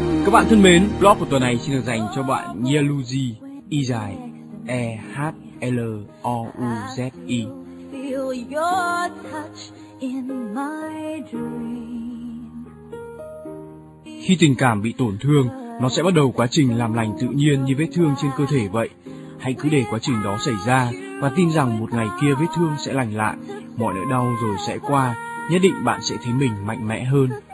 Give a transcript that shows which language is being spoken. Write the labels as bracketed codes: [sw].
[vi] bạn thân mến, blog của tuần này xin được dành cho bạn Yaluzi, Y dài, E-H-L-O-U-Z-I. [en] Feel your touch in my dream. [vi] Khi tình cảm bị tổn thương, nó sẽ bắt đầu quá trình làm lành tự nhiên như vết thương trên cơ thể vậy. Hãy cứ để quá trình đó xảy ra và tin rằng một ngày kia vết thương sẽ lành lại, mọi nỗi đau rồi sẽ qua, nhất định bạn sẽ thấy mình mạnh mẽ hơn.